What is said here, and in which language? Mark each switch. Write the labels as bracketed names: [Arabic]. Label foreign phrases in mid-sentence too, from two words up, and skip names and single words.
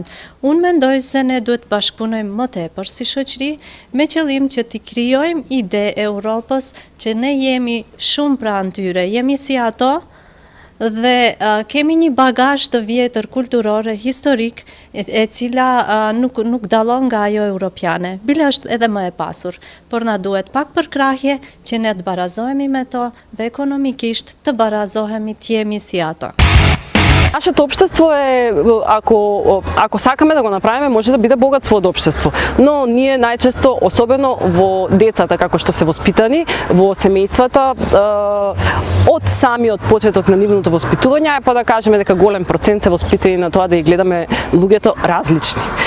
[Albanian] Unë mendoj se ne duhet bashkëpunojmë më tepër si shoqëri me qëllim që t'i krijojmë ide Europës që ne jemi shumë pranë tyre, jemi si ato dhe kemi një bagazh të vjetër kulturore, historik, e cila nuk dallon nga ajo europiane. Bile është edhe më e pasur, por na duhet pak përkrahje që ne të barazohemi me to dhe ekonomikisht të barazohemi të jemi si ato. [Macedonian] Нашето општество е, ако сакаме да го направиме, може да биде богатство од општество. Но ние најчесто, особено во децата како што се воспитани, во семејствата, од самиот почеток на нивното воспитување, па да кажеме дека голем процент се воспитани на тоа да ги гледаме луѓето различни.